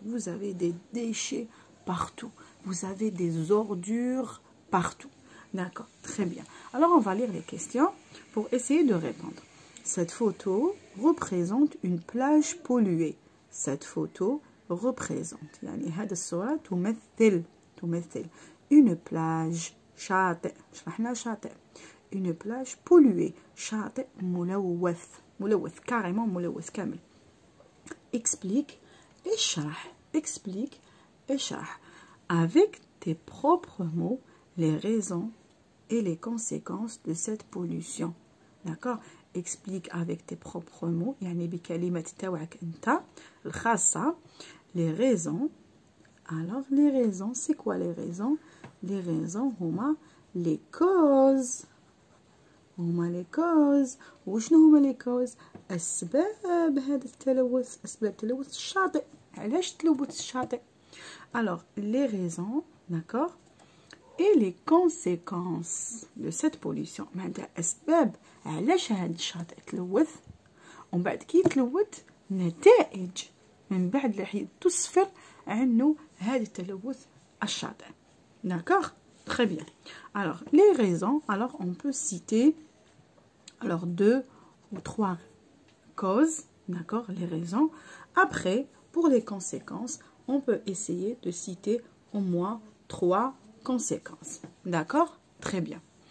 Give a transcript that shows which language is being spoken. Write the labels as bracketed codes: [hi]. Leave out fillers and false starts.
[fr] Vous avez des déchets partout. Vous avez des ordures partout. D'accord, très bien. Alors, on va lire les questions pour essayer de répondre. Cette photo représente une plage polluée. Cette photo représente. [ar] يعني هذه الصورة تمثل une plage شاطئ. شرحنا شاطئ. [fr] Une plage polluée. [ar] شاطئ ملوث carrément ملوث كامل. [fr] Explique, اشرح avec tes propres mots les raisons et les conséquences de cette pollution. D'accord? Explique avec tes propres mots, [ar] يعني بكلمات تاعك انت الخاصة, [fr] les raisons. Alors les raisons, c'est quoi les raisons? Les raisons هما les causes. [ar] وشنو هما les causes؟ أسباب هذا التلوث، أسباب تلوث الشاطئ. علاش تلوث الشاطئ؟ [fr] Alors les raisons, d'accord, et les conséquences de cette pollution. [ar] معناتها أسباب علاش هذا الشاطئ تلوث، ومن بعد كي تلوث نتائج من بعد اللي تسفر عنه هذا التلوث الشاطئ. [fr] D'accord? Très bien. Alors, les raisons, alors on peut citer alors 2 ou 3 causes, d'accord, les raisons. Après, pour les conséquences, on peut essayer de citer au moins 3 conséquences. D'accord? Très bien.